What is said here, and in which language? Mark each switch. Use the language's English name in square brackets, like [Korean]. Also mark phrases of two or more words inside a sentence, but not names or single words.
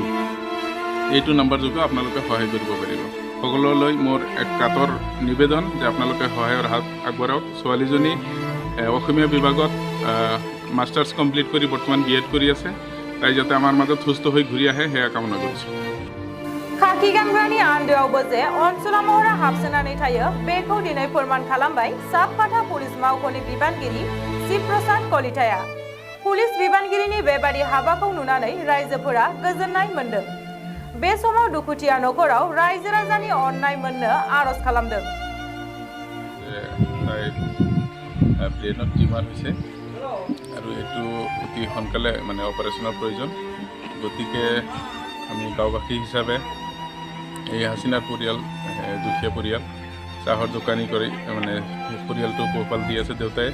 [Assamese] এইটো নাম্বাৰ যোগে আপোনালোকে সহায় কৰিব পাৰিব। সকলোলৈ মোৰ এক কাতৰ নিবেদন যে আপোনালোকে সহায়ৰ হাত আগবঢ়াওক। ছোৱালীজনী অসমীয়া বিভাগত [English] masters complete [Assamese] কৰি বৰ্তমান বিএড কৰি আছে। তাই যাতে আমাৰ মাজত সুস্থ হৈ ঘূৰি আহে সেয়া কামনা কৰিছোঁ। [Bodo] खाखि गानग्रानि आन्दोआवबो जे अनसुला महरा हाबसोनानै थायो बेखौ दिनै फोरमान खालामबाय साबकाथा पुलिस मावख'नि बिबानगिरि शिव प्रसाद कलिताया। पुलिस बिबानगिरिनि बेबादि हाबाखौ नुनानै रायजोफोरा गोजोननाय मोन्दों। बे समाव दुखुथिया नखराव रायजो राजानि अननाय मोननो आरज खालामदों। [Assamese] ব্ৰেইনত টিউমাৰ হৈছে আৰু এইটো অতি সোনকালে মানে অপাৰেশ্যনৰ প্ৰয়োজন। গতিকে আমি গাঁওবাসী হিচাপে এই হাসিনাৰ পৰিয়াল দুখীয়া পৰিয়াল, চাহৰ দোকানী কৰি মানে পৰিয়ালটো পোহপাল দি আছে দেউতাই।